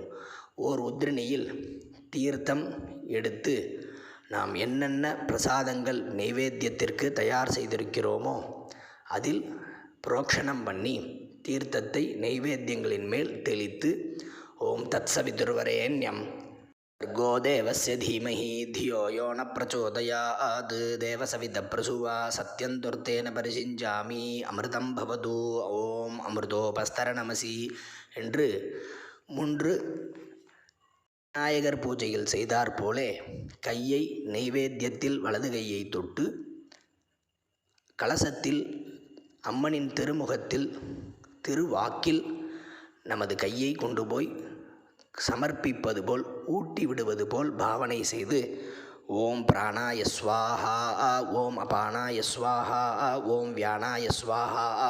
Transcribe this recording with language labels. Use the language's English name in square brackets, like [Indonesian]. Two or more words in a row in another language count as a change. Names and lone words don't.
[Tamil] ஓர் உத்ரிணியில் தீர்த்தம் எடுத்து நாம் என்னென்ன பிரசாதங்கள் நைவேத்தியத்திற்கு தயார் செய்திருக்கிறோமோ அதில் புரோக்ஷணம் பண்ணி தீர்த்தத்தை நைவேத்தியங்களின் மேல் தெளித்து [Sanskrit] ॐ तत्सवितुर्वरेण्यं भर्गो देवस्य धीमहि धियो यो न प्रचोदयात् देवसवितप्रसुवा सत्यं दुर्तेन परिषिञ्जामि अमृतं भवतु ॐ अमृतोपस्तरणमसि [Tamil] என்று 3 விநாயகர் பூஜையில் செய்தார் போலே கையை நைவேத்தியத்தில் வலது கையை தொட்டு கலசத்தில் அம்மனின் திருமுகத்தில் திருவாக்கில் நமது கையை கொண்டு போய் சமர்ப்பிப்பது போல் ஊட்டி விடுவது போல் பாவனை செய்து [Sanskrit] ॐ प्राणाय स्वाहा ॐ अपानाय स्वाहा ॐ व्यानाय स्वाहा